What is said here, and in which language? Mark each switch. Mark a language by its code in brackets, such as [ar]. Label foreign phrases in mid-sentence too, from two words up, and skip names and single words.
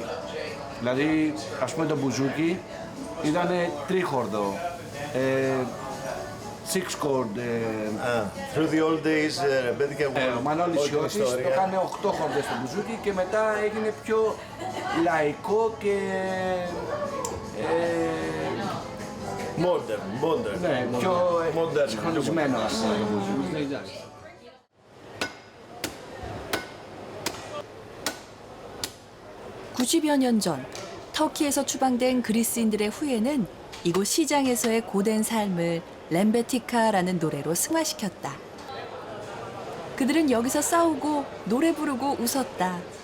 [el] Δηλαδή, ας πούμε το μπουζούκι ήταν τρίχορδο, [en] six chord. Through the old days, Rebettica [el] Ο Μανώλης Σιώτης το έκανε 8 χορδές στο μπουζούκι και μετά έγινε πιο λαϊκό και [en] modern. [el] ναι, πιο [en] modern. [el] συγχρονισμένο ας πούμε. [ko] (90여 년) 전 터키에서 추방된 그리스인들의 후예는 이곳 시장에서의 고된 삶을 렘베티카라는 노래로 승화시켰다. 그들은 여기서 싸우고 노래 부르고 웃었다.